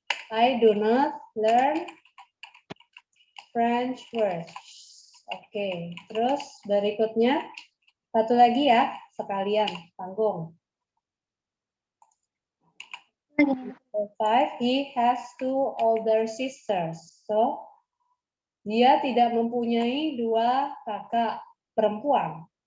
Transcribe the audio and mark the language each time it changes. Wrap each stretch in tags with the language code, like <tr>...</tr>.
<en>I do not learn French words.</en> <id>Oke, terus berikutnya satu lagi ya, sekalian tanggung.</id> <en>Number 5, he has 2 older sisters.</en> <id>So, dia tidak mempunyai 2 kakak perempuan.</id>